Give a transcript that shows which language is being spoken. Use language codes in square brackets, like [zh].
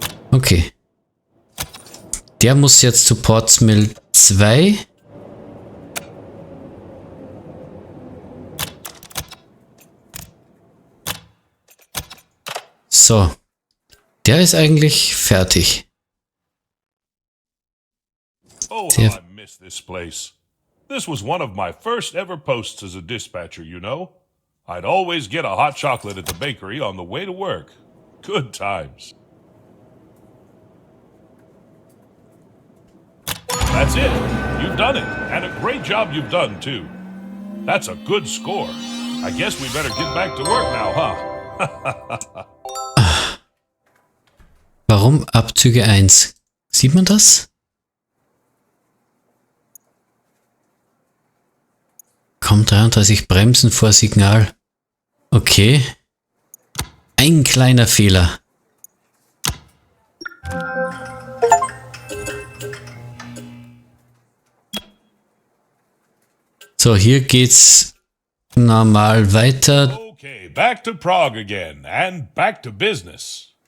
[de] Okay. Der muss jetzt zu Portsmill 2. So. Der ist eigentlich fertig. [en] Oh, how I miss this place. This was one of my first ever posts as a dispatcher, you know. I'd always get a hot chocolate at the bakery on the way to work. Good times. That's it. You've done it. And a great job you've done, too. That's a good score. I guess we better get back to work now, huh? [de] Warum Abzüge 1? Sieht man das? Kommt 33 Bremsen vor Signal. Okay. Ein kleiner Fehler. So, hier geht's normal weiter. [en] Okay, back to Prague again and back to business.